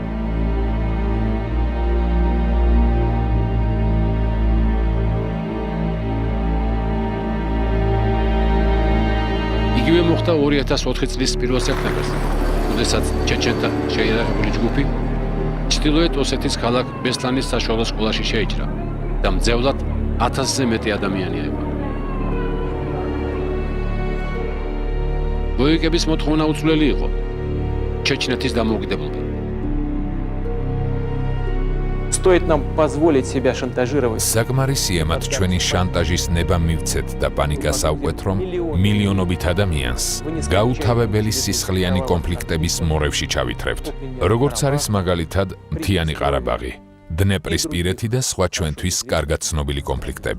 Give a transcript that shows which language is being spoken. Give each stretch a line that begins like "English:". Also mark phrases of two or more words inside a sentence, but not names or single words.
Georgian: იგივე მოხდა 2004 წლის 1 სექტემბერს, როდესაც ჩეჩენთა შეიარაღებული ჯგუფი ჩრდილოეთ ოსეთის ქალაქ ბესლანის საშუალო სკოლაში შეიჭრა და მძევლად 1000-ზე მეტი ადამიანი აიყვანა. ბოევიკების მოთხოვნა უცვლელი იყო ჩეჩნეთის დამოუკიდებლობა.
Russian: Стоит нам позволить себя шантажировать.
Georgian: საკმარისია მათ ჩვენი შანტაჟის ნება მივცეთ და პანიკას ავკვეთ, რომ მილიონობით ადამიანს გაუთავებელი სისხლიანი კონფლიქტების მორევში ჩავითრევთ. როგორც არის მაგალითად მთიანი ყარაბაღი, დნეპრისპირეთი და სხვა ჩვენთვის კარგად ცნობილი კონფლიქტები.